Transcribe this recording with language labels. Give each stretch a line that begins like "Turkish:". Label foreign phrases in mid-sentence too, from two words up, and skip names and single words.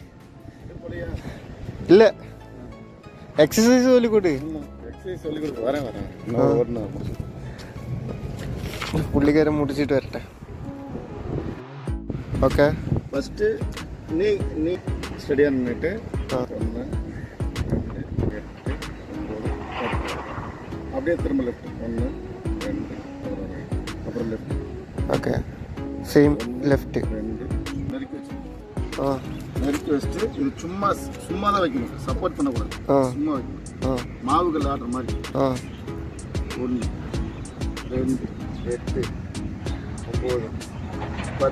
Malayalam: ഇല്ല, എക്സസൈസ് ചൊല്ലിക്കൂട്ട്. പുള്ളിക്കാരൻ മുടിച്ചിട്ട് വരട്ടെ. ഓക്കെ, ഫസ്റ്റ് നീ സ്റ്റഡി ആയിട്ട് 1, 2, 8, 9, 10.
Tamil: அப்படியே திரும்ப லெஃப்ட் 1, 2, அப்புறம் லெஃப்ட்.
English: okay, same left
Tamil: 2 நெருக்கி வச்சு. நெருக்கி வச்சுட்டு இது சும்மா தான் வைக்கணும், சப்போர்ட் பண்ணக்கூடாது. சும்மா வைக்கணும், மாவுகள் ஆடுற மாதிரி. 1, 2, 8, 9, 10.